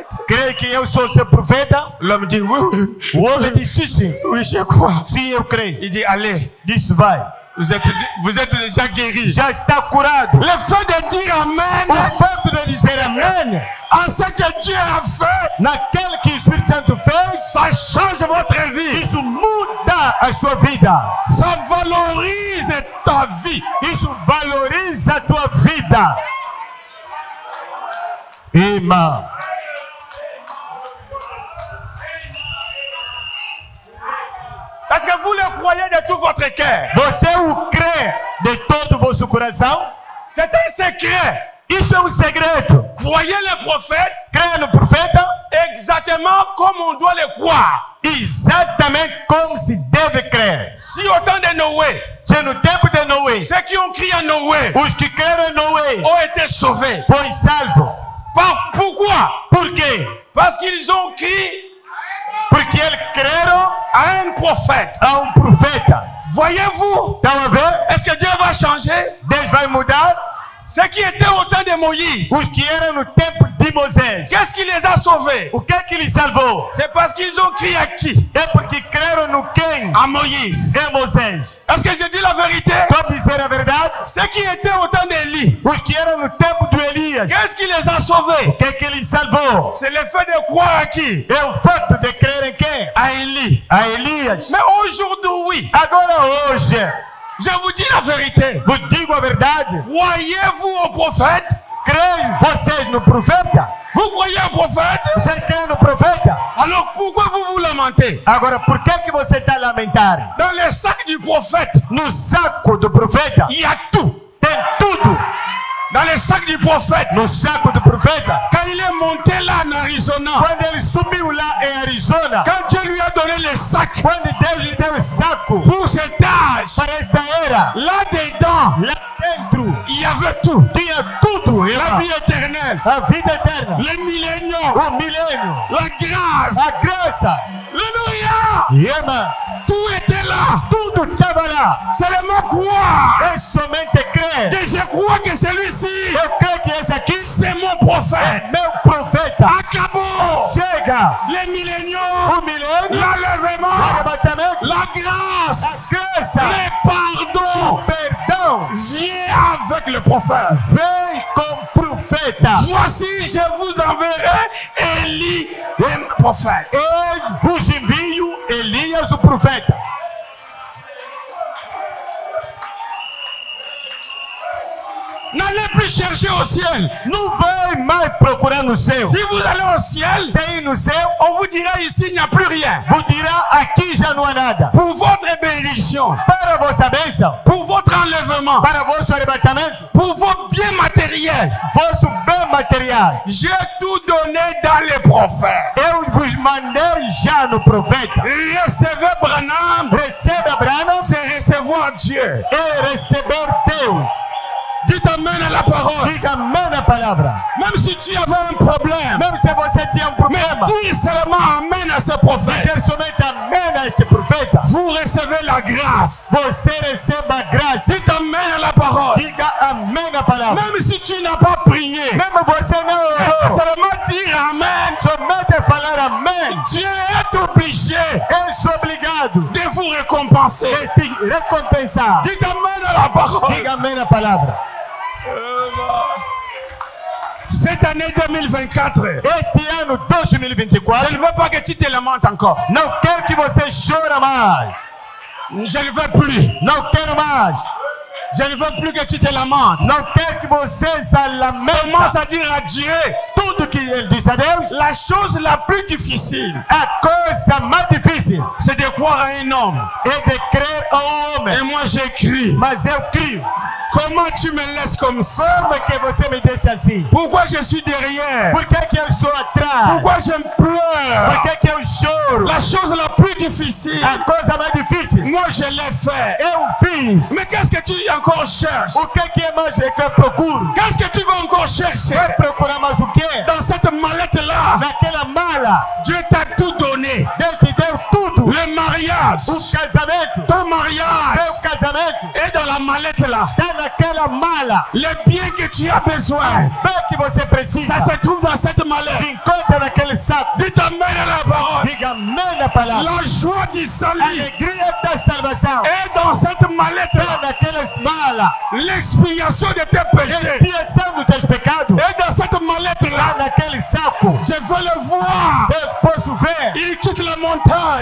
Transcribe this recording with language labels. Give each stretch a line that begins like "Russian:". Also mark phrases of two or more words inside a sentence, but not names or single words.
Portuguese: Crê que eu sou seu profeta?
French: L'homme dit oui, oui,
Portuguese: O homem disse: sim,
French: oui, je crois.
Portuguese: sim, eu creio.
French: Il dit allez,
Portuguese: Disse: vai.
French: vous êtes déjà guéri.
Portuguese: Já está curado.
French: Le fait de dire
Portuguese: O amen fato de dizer amém
French: à ce que Dieu a fait,
Portuguese: naquele que o Espírito Santo fez,
French: ça change votre vie.
Portuguese: isso muda a sua vida.
French: Ça valorise ta vie.
Portuguese: Isso valoriza a tua vida. Irmã,
French: Parce que vous le croyez de tout votre cœur.
Portuguese: você o crê de todo o vosso coração?
French: C'est un secret.
Portuguese: Isso é um segredo.
French: Croyez le prophète
Portuguese: Creia no profeta
French: exactement comme on doit le croire.
Portuguese: exatamente como se deve crer.
French: Si au temps de Noé,
Portuguese: Se no tempo de Noé,
French: ceux qui ont crié à Noé
Portuguese: os que creram em Noé
French: ont été sauvés.
Portuguese: foi salvo.
French: Pourquoi?
Portuguese: Por quê?
French: Parce qu'ils ont crié
Portuguese: Porque eles creram
French: à un prophète.
Portuguese: a um profeta.
French: Voyez-vous?
Portuguese: Estão a ver?
French: Est-ce que Dieu va changer?
Portuguese: Deus vai mudar
French: Ceux qui étaient au temps de Moïse,
Portuguese: os que eram no tempo de Moisés.
French: qu'est-ce qui les a sauvés?
Portuguese: O que é que lhes salvou?
French: C'est parce qu'ils ont crié à qui?
Portuguese: É porque creram no quem?
French: À Moïse.
Portuguese: É Moisés.
French: Est-ce que je dis la vérité?
Portuguese: Pode dizer a verdade?
French: Ceux qui étaient au temps d'Élie,
Portuguese: Os que eram no tempo do Elias.
French: qu'est-ce qui les a sauvés?
Portuguese: O que é que lhes salvou?
French: C'est le fait de croire à qui?
Portuguese: É o fato de crer em quem?
French: À Élie.
Portuguese: A Elias.
French: Mais aujourd'hui,
Portuguese: Agora hoje,
French: je vous dis la vérité.
Portuguese: vos digo a verdade.
French: Croyez-vous au prophète?
Portuguese: Creem vocês no profeta?
French: Vous croyez au prophète?
Portuguese: Vocês creem no profeta?
French: Alors pourquoi vous vous lamentez?
Portuguese: Agora, por que você está a lamentar?
French: Dans le sac du prophète,
Portuguese: No saco do profeta
French: il y a tout.
Portuguese: tem tudo.
French: Dans le sac du prophète,
Portuguese: No saco do profeta.
French: quand il est monté là en Arizona,
Portuguese: Quando ele subiu lá em Arizona,
French: quand Dieu lui a donné le sac
Portuguese: quando Deus lhe deu o saco
French: pour cet âge,
Portuguese: para esta era,
French: là-dedans,
Portuguese: lá dentro
French: il y avait tout.
Portuguese: tinha tudo.
French: La
Portuguese: Irmã.
French: vie éternelle,
Portuguese: A vida eterna,
French: les milléniaux,
Portuguese: o milênio,
French: la grâce,
Portuguese: a graça. Alléluia. Irmã,
French: Tout était là.
Portuguese: tudo estava lá.
French: Seulement croire.
Portuguese: É somente crer.
French: Que je crois que celui-ci,
Portuguese: Eu creio que esse aqui
French: c'est mon prophète.
Portuguese: é meu profeta. Acabou. Chega
French: Les milléniaux,
Portuguese: o milênio, o
French: l'enlèvement,
Portuguese: arrebatamento,
French: la
Portuguese: a
French: grâce,
Portuguese: graça,
French: le pardon.
Portuguese: perdão.
French: Viens avec le prophète.
Portuguese: Vem com profeta.
French: Voici, je vous enverrai Élie, le prophète.
Portuguese: Eu vos envio Elias, o profeta.
French: N'allez plus chercher au ciel.
Portuguese: Não vai mais procurar no céu.
French: Si vous allez au ciel,
Portuguese: Se ir no céu,
French: on vous dira ici, il n'y a plus rien.
Portuguese: vos dirá: aqui já não há nada.
French: Pour votre bénédiction,
Portuguese: Para a vossa bênção,
French: pour votre enlèvement,
Portuguese: para vosso arrebatamento,
French: pour vos biens matériels.
Portuguese: vosso bem material.
French: J'ai tout donné dans les prophètes.
Portuguese: Eu vos mandei já no profeta.
French: Recevez Branham,
Portuguese: Recebe Abraão
French: c'est recevoir Dieu.
Portuguese: e receber Deus.
French: Dites amen à la parole.
Portuguese: Diga amém na palavra.
French: Même si tu avais un problème,
Portuguese: Mesmo se você tinha problema,
French: dis seulement amen à ce prophète.
Portuguese: dizer somente amém a este profeta.
French: Vous recevez la grâce.
Portuguese: Você receba a graça.
French: Dites amen à la parole.
Portuguese: Diga amém na palavra.
French: Même si tu n'as pas prié,
Portuguese: Mesmo você não orou,
French: seulement dire amen.
Portuguese: somente falar amém.
French: Dieu est obligé
Portuguese: Eu sou obrigado
French: de vous récompenser.
Portuguese: a te recompensar.
French: Dites amen à la parole.
Portuguese: Diga amém na palavra.
French: Cette année 2024,
Portuguese: Este ano
French: je 2024, ne veux pas que tu te lamentes encore.
Portuguese: não quero que você chore mais.
French: Je ne veux plus.
Portuguese: Não quero mais.
French: Je ne veux plus que tu te lamentes.
Portuguese: Não quero que você se lamente.
French: Commence à dire à Dieu
Portuguese: Tudo que ele diz a Deus,
French: la chose la plus difficile,
Portuguese: a coisa mais difícil
French: c'est de croire à un homme.
Portuguese: é de crer ao homem.
French: Et moi j'écris.
Portuguese: Mas eu crio.
French: Comment tu me laisses comme ça?
Portuguese: Como que você me deixa assim?
French: Pourquoi je suis derrière?
Portuguese: Por que eu sou atrás?
French: Pourquoi je pleure?
Portuguese: Por que eu choro?
French: La chose la plus difficile,
Portuguese: A coisa mais difícil
French: moi je l'ai fait.
Portuguese: eu fiz.
French: Mais qu'est-ce que tu encore cherches?
Portuguese: O que é mais que eu procuro?
French: Qu'est-ce que tu vas encore chercher?
Portuguese: Vai procurar mais o quê?
French: Dans cette mallette-là,
Portuguese: Naquela mala,
French: Dieu t'a tout donné.
Portuguese: Deus te deu tudo.
French: Le mariage,
Portuguese: O casamento,
French: ton mariage
Portuguese: meu casamento,
French: est dans la mallette-là.
Portuguese: tá naquela mala.
French: Les biens que tu as besoin,
Portuguese: Bem que você precisa.
French: ça se trouve dans cette mallette.
Portuguese: Se encontra naquele saco.
French: Dites amen à la parole.
Portuguese: Diga amém na palavra.
French: La joie du
Portuguese: A
French: salut
Portuguese: alegria da salvação
French: est dans cette
Portuguese: tá
French: mallette-là.
Portuguese: naquelas malas.
French: L'expiation de tes péchés
Portuguese: Expiação dos teus pecados
French: est dans cette
Portuguese: tá
French: mallette-là.
Portuguese: naquele saco.
French: Je veux le voir.
Portuguese: Eu posso ver.
French: Il quitte la montagne.